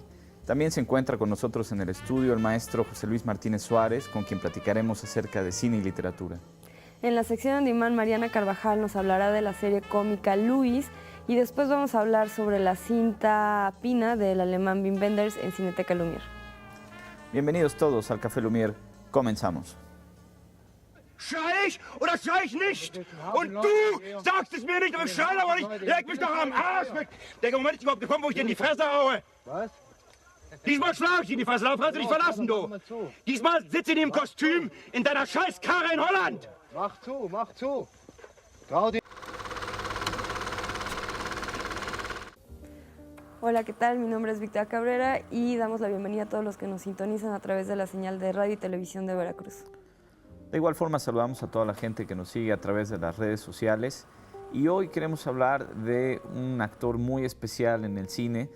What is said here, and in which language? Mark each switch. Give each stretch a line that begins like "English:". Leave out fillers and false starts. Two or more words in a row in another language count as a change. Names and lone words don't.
Spanish: También se encuentra con nosotros en el estudio el maestro José Luis Martínez Suárez, con quien platicaremos acerca de cine y literatura. En la sección On Demand, Mariana Carvajal nos hablará de la serie cómica Luis y después vamos a hablar sobre la cinta Pina del alemán Wim Wenders en Cineteca Lumière. Bienvenidos todos al Café Lumière. Comenzamos.
German: Schrei ich oder schrei ich nicht? Und du sagst es mir nicht, aber ich schrei aber nicht. Leg mich doch am Arsch weg. Der Moment ist überhaupt gekommen, wo ich dir in die Fresse haue. Was? Diesmal schlage ich dir in die Fresse, darauf kannst du dich verlassen, du. Diesmal sitze ich in dem Kostüm in deiner Scheißkarre in Holland. Mach zu, mach zu. Trau dir.
Spanish: Hola, ¿qué tal? Mi nombre es Victoria Cabrera y damos la bienvenida a todos los que nos sintonizan a través de la señal de radio y televisión de Veracruz. De igual forma saludamos a toda la gente que nos sigue a través de las redes sociales y hoy queremos hablar de un actor muy especial en el cine.